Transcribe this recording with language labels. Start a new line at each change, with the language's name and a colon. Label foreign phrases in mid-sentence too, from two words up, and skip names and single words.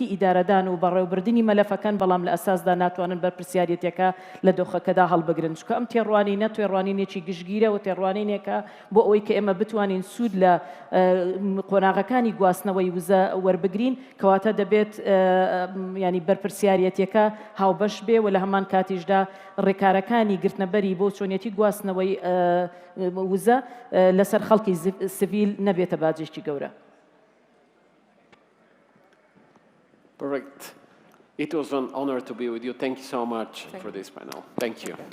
Central Kurdish: ئیدارەدان و بەڕێوەبردننی مەلەفەکان بەڵام لە ئەساسدا ناتوانن بەرپرسیارەتێکە لە دۆخەکەدا هەڵبگرن چکە ئەم تێڕوانینە تێڕوانینێکی گشتگیرە و تێڕوانینێکە بۆ ئەوەی کە ئێمە بتوانین سوود لە قۆناغەکانی گواستنەوەی وزە وەربگرین کەواتە دەبێت ینی بەرپرسیارەتێکە هاوبەش بێ و لە هەمان کاتیشدا ڕێکارەکانی گرتنەبەری بۆ چۆنیەتی گواستنەوەی وزە لەسەر خەڵکی سڤیل نەبێتە باجێکی گەورە.
English: Correct. It was an honor to be with you. Thank you so much for this panel. Thank you.